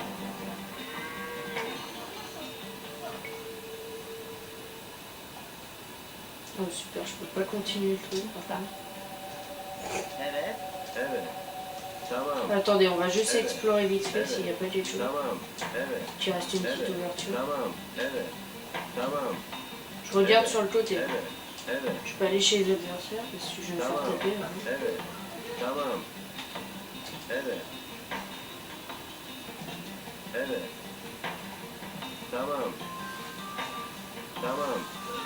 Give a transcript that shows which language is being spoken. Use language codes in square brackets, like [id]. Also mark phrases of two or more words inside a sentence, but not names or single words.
[fr] Oh super, je peux pas continuer le truc. [tr] Evet. Evet. Tamam. [fr] Attendez, on va juste explorer vite fait s'il n'y a pas quelque chose. [tr] Tamam. Evet. [fr] Qui reste une petite ouverture. [tr] Tamam. Evet. Tamam. [fr] Je regarde sur le côté. [tr] Evet. Evet. [fr] Je peux aller chez les adversaires parce que je vais me faire [tr] Tamam. [fr] taper. Hein. [tr] Evet. Tamam. Evet. Evet. Tamam. Tamam.